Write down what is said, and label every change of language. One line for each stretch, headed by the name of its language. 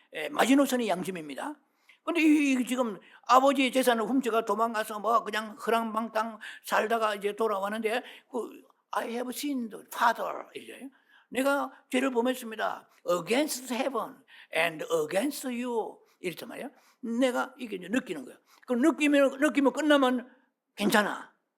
Korean: 마지노선이 양심입니다. 근데 지금 아버지의 재산을 훔쳐가 도망가서 그냥 허랑방탕 살다가 이제 돌아왔는데
English: I have sinned, Father.
Korean: 이제 내가 죄를 범했습니다.
English: Against heaven and against you.
Korean: 이랬단 말이에요. 내가 이게 이제 느끼는 거예요. 그 느끼면 끝나면 괜찮아.